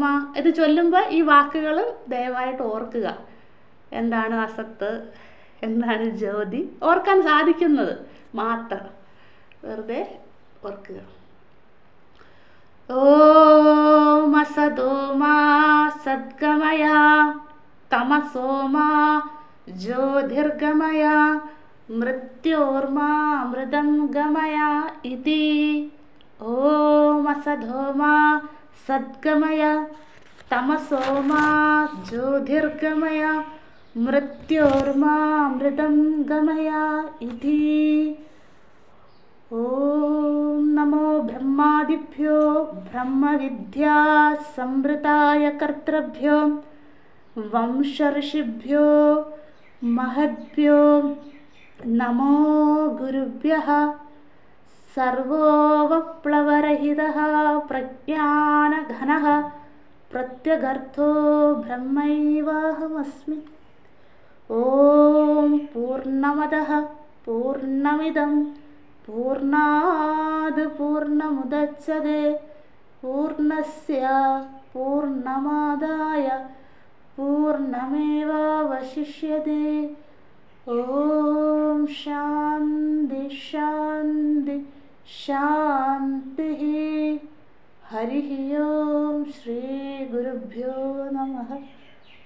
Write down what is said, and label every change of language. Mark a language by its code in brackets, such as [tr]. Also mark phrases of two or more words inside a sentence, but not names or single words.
[ml] ഇത് ചൊല്ലുമ്പോൾ ഈ വാക്കുകൾ ദയവായിട്ട് ഓർക്കുക. എന്താണ് അസത്ത്, എന്താണ് ജ്യോതി, ഓർക്കാൻ സാധിക്കുന്നത് മാത്രം വെറുതെ ഓർക്കുക. [sa] ഓം അസധോമ സദ്ഗമയ തമസോമ ജ്യോതിർഗമയ മൃത്യോർമാ അമൃതം ഗമയ ഇതി. ഓം അസധോമ സദ്ഗമയ തമസോമാ ജ്യോതിർഗമയ മൃത്യോർമാ അമൃതം ഗമയ ഇതി. ഓം നമോ ബ്രഹ്മാദിഭ്യോ ബ്രഹ്മവിദ്യാ സംവൃതായ കർത്തൃഭ്യോ വംശർഷിഭ്യോ മഹദ്ഭ്യോ നമോ ഗുരുഭ്യഃ. സർവോപപ്ലവരഹിതഃ പ്രജ്ഞാനഘനഃ പ്രത്യഗർത്ഥോ ബ്രഹ്മൈവാഹമസ്മി. ഓം പൂർണ്ണമദഃ പൂർണ്ണമിദം പൂർണ്ണാത് പൂർണ്ണമുദച്യതേ പൂർണ്ണസ്യ പൂർണ്ണമാദായ പൂർണ്ണമേവാവശിഷ്യതേ. ഓം ശാന്തി ശാന്തി ശാന്തി. ഹരി ഓം. ശ്രീ ഗുരുഭ്യോ നമഃ.